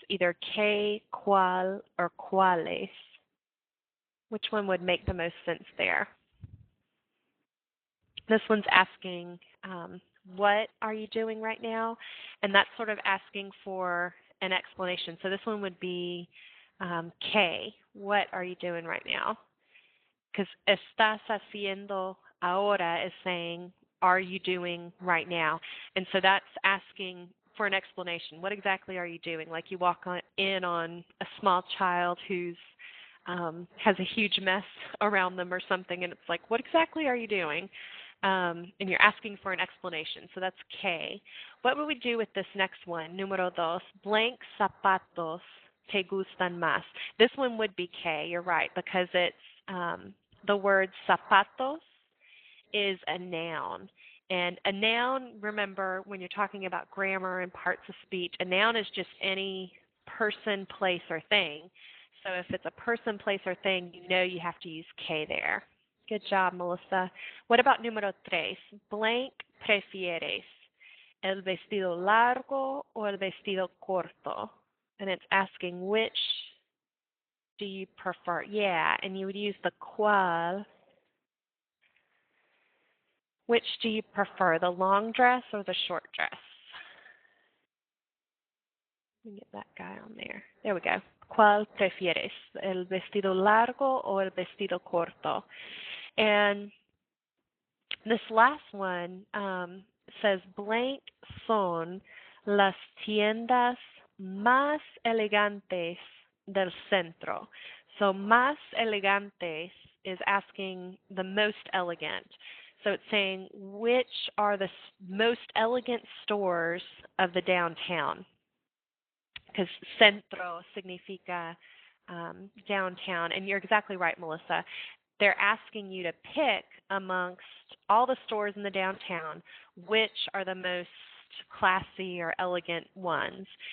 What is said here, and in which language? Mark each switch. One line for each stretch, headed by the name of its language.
English: Either qué, cuál, or cuáles? Which one would make the most sense there? This one's asking, what are you doing right now? And that's sort of asking for an explanation. So this one would be qué, what are you doing right now? Because estás haciendo ahora is saying, are you doing right now? And so that's asking for an explanation. What exactly are you doing? Like you walk in on a small child who's has a huge mess around them or something, and it's like, what exactly are you doing? And you're asking for an explanation. So that's K. What would we do with this next one?
Spanish: Número 2, blank zapatos te gustan más.
English: This one would be K, you're right, because it's the word zapatos is a noun. And a noun, remember, when you're talking about grammar and parts of speech, a noun is just any person, place, or thing. So if it's a person, place, or thing, you have to use K there. Good job, Melissa. What about número 3?
Spanish: Blank prefieres, el vestido largo o el vestido corto?
English: And it's asking which do you prefer? Yeah, and you would use the cuál. Which do you prefer, the long dress or the short dress? Let me get that guy on there. There we go.
Spanish: ¿Cuál prefieres, el vestido largo o el vestido corto? And this last one says, blank son las tiendas más elegantes del centro.
English: So más elegantes is asking the most elegant. So it's saying which are the most elegant stores of the downtown. Because centro significa downtown. And you're exactly right, Melissa. They're asking you to pick amongst all the stores in the downtown which are the most classy or elegant ones.